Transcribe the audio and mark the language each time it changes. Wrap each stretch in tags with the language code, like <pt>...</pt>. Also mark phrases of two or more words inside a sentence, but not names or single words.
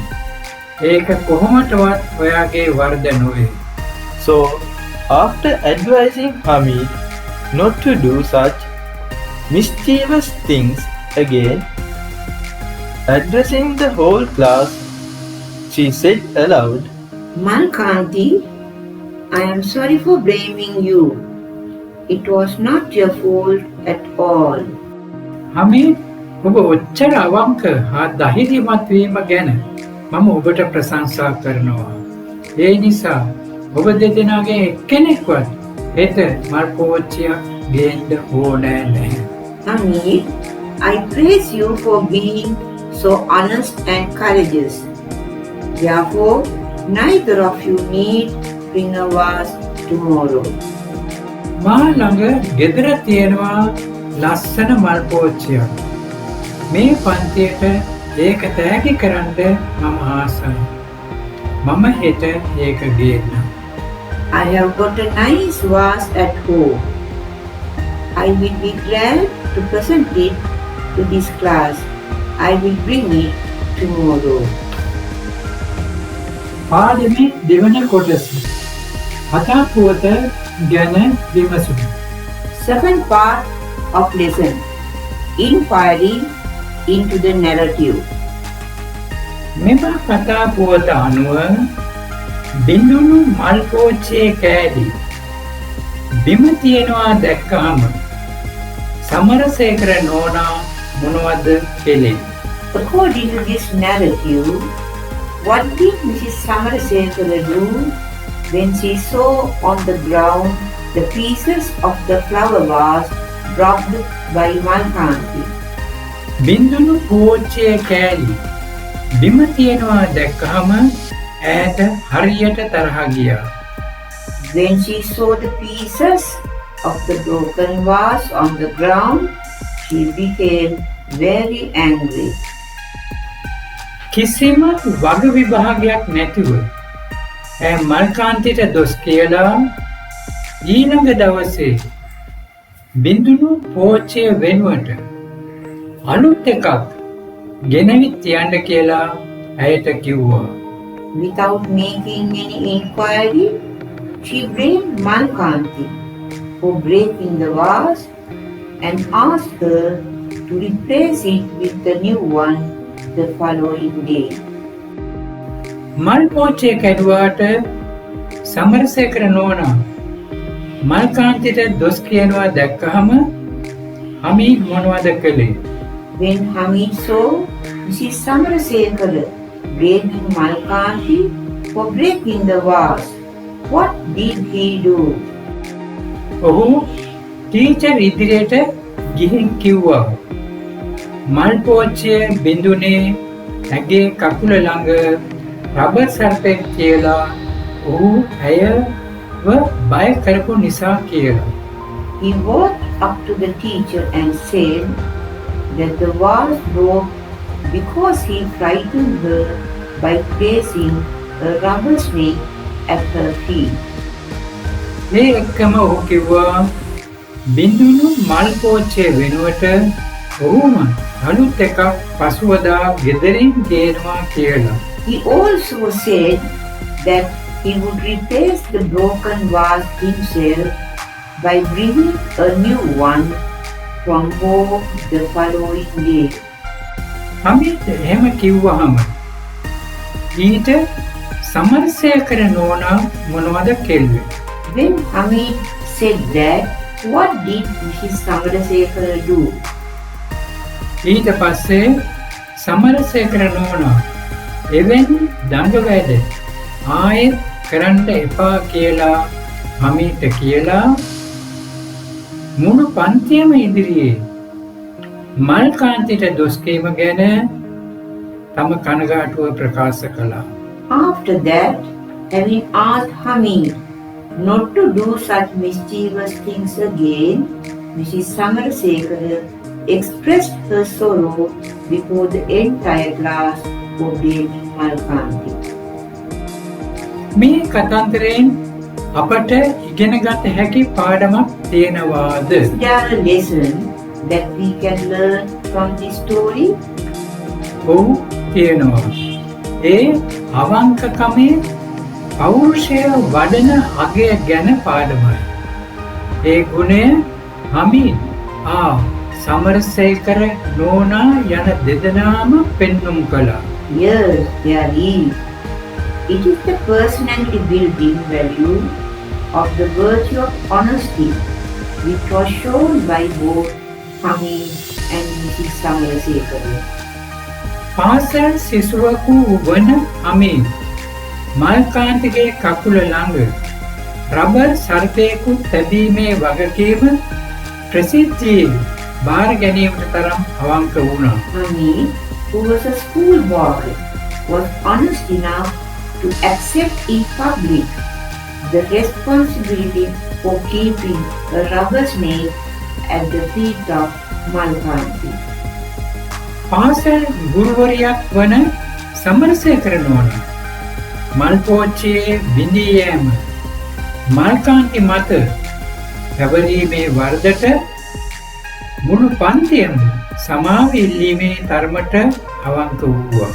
<si>ඒක කොහොමටවත් ඔයාගේ වරද නොවේ.</si> <en>So, after advising Hamid not to do such mischievous things again, addressing the whole class, she said aloud, Malkanti, I am sorry for blaming you. It was not your fault at all.</en> <si>හමීද් ඔබ ඔච්චර අවංක හා ධෛර්යමත් වීම ගැන මම ඔබට ප්‍රශංසා කරනවා. ඒ නිසා ඔබ දෙදෙනාගේ එක්කෙනෙක්වත් හෙට මල් පෝච්චියක් ගේන්න ඕනෑ නැහැ.</si> <en>Hamid, I praise you for being so honest and courageous. Therefore, neither of you need bring a vase tomorrow.</en> <si>මා ළඟ ගෙදර තියෙනවා ලස්සන මල් පෝච්චියක්. මේ පන්තියට ඒක තෑගි කරන්න මම ආසයි. මම හෙට ඒක ගේන්නම්.</si> <en>I have got a nice vase at home. I will be glad to present it to this class. I will bring it tomorrow.</en> <si>පාඩමේ දෙවන කොටස කතා පුවත ගැන විමසුම.</si> <en>Second part of lesson, inquiry into the narrative.</en> <si>මෙම කතා පුවත අනුව බිඳුණු මල් පෝච්චියේ කෑලි බිම තියෙනවා දැක්කහම සමරසේකර නෝනා මොනවද කෙලේ?</si> <en>According to this narrative, what did Mrs. Samarasekara do when she saw on the ground the pieces of the flower vase dropped by Malkanti?</en> <si>බිඳුණු පෝච්චියේ කෑලි බිම තියෙනවා දැක්කහම ඈට හරියට තරහ ගියා.</si> <en>When she saw the pieces of the broken vase on the ground, she became very angry.</en> <si>කිසිම වග විභාගයක් නැතිව ඇය මල්කාන්තිට දොස් කියලා ඊළඟ දවසේ බිඳුණු පෝච්චිය වෙනුවට අලුත් එකක් ගෙනවිත් තියන්න කියලා ඇයට කිව්වා.</si> <en>Without making any inquiry, she blamed Malkanti for breaking the vase and asked her to replace it with the new one the following day.</en> <si>මල් පෝච්චිය කැඩුවාට සමරසේකර නෝනා මල්කාන්තිට දොස් කියනවා දැක්කහම හමීද් මොනවද කළේ?</si> <en>When Hamid saw Mrs. Samarasekara blaming Malkanti for breaking the vase, what did he do?</en> <si>ඔහු ටීචර් ඉදිරියට ගිහින් කිව්වා මල් පෝච්චිය බිඳුනේ ඇගේ කකුල ළඟ රබර් සර්පෙක් කියලා ඔහු ඇයව බය කරපු නිසා කියලා.</si> <en>He walked up to the teacher and said that the vase broke because he frightened her by placing a rubber snake at her feet.</en> <si>ඒ එක්කම ඔහු කිව්වා බිඳුණු මල් පෝච්චිය වෙනුවට ඔහුම අලුත් එකක් පසුවදා ගෙදරින් ගේනවා කියලා.</si> <en>He also said that he would replace the broken vase himself by bringing a new one from home the following day.</en> <si>හමිත් එහෙම කිව්වහම ඊට සමරසේකර නෝනා මොනවද කෙල්වේ?</si> <en>When Hamid said that, what did Mrs. Samarasekara do?</en> <si>ඊට පස්සේ සමරසේකර නෝනා එවැනි දඬ වැඩ ආයෙත් කරන්න එපා කියලා හමිට කියලා මුළු පන්තියම ඉදිරියේ මල් කාන්තිට දොස් කීම ගැන තම කනගාටුව ප්‍රකාශ කළා.</si> <en>After that, having asked Hamid not to do such mischievous things again, Mrs. Samarasekara expressed her sorrow before the entire class for blaming Malkanti.</en> <si>මේ කතන්දරයෙන් අපට ඉගෙන ගත හැකි පාඩමක් තියෙනවාද?</si> <en>Is there a lesson that we can learn from this story?</en> <si>ඔව් තියෙනවා. ඒ අවංකකමේ පෞරුෂය වඩන අගය ගැන පාඩමයි. ඒ ගුණය හමින් සමරසේකර නෝනා යන දෙදෙනාම පෙන්නුම් කළා.</si> <en>Yes, there is. It is the personality building value of the virtue of honesty which was shown by both Hamid and Mrs. Samarasekara.</en> <si>පාසල් සිසුවකු වන හමින් මල්කාන්තිගේ කකුල ළඟ රබර් සර්පයෙකු තැබීමේ වගකීම ප්‍රසිද්ධියේ බාර ගැනීමට තරම් අවංක වුණා.</si> <en>Hamid, who was a schoolboy, was honest enough to accept in public the responsibility for keeping a rubber snake at the feet of Malkanti.</en> <si>පාසල් ගුරුවරියක් වන සමරසේකර නෝනා මල්පෝච්චියේ බිඳී යෑම මල්කාන්ති මත පැවරීමේ වරදට මුළු පන්තියම සමාව ඉල්ලීමේ තරමට අවංක වූවා.</si>